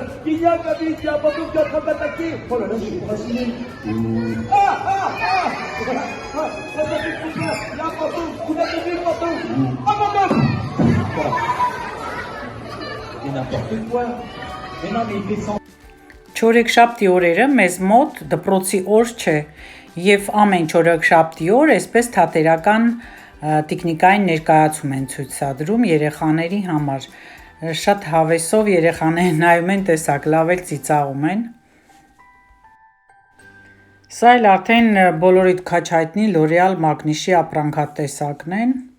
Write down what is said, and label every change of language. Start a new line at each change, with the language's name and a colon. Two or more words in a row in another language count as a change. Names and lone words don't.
French: Kylian m'a dit, il n'y a pas de qui est en train d'attaquer. Oh là là, je suis fasciné. Il n'y a pas de, vous avez vu le bateau. Oh mon Dieu. C'est n'importe quoi. Mais non, mais il fait 100.
Armenian: Չորեքշաբթի օրերը մեզ մոտ դպրոցի օր չէ, եւ ամեն չորեքշաբթի օր այսպես թատերական տեխնիկային ներկայացում են ցույցադրում երեխաների համար։ շատ հավեսով երեխաները նայում են, տեսակ լավ էլ ծիծաղում են։ Սա էլ արդեն բոլորիդ քաչ հայտնի L'Oreal մագնիշի ապրանքատեսակն են։